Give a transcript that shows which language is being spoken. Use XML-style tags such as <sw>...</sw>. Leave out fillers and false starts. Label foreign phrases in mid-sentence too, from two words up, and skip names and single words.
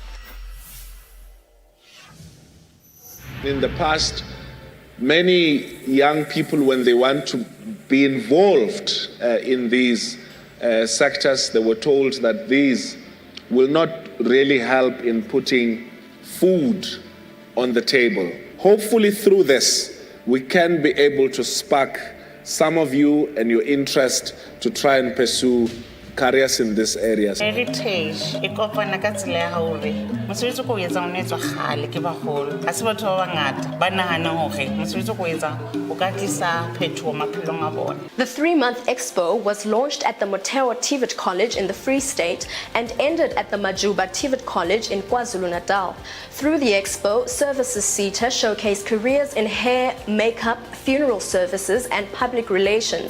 <en>In the past, many young people, when they want to be involved in these sectors, they were told that these will not really help in putting food on the table. Hopefully through this, we can be able to spark some of you and your interest to try and pursue careers in this area.</en> <st>Heritage e kopana ka tsela ya hore mosebetsi ko etsa o netswa khale ke bagolo ha se batho ba bangata ba nahana hore mosebetsi ko etsa o ka tlisa phethoho maphelong a bona.</st> <en>The 3-month expo was launched at the Motheo TVET College in the Free State and ended at the Majuba TVET College in KwaZulu-Natal. Through the expo, Services SETA showcased careers in hair, makeup, funeral services and public relations.</en>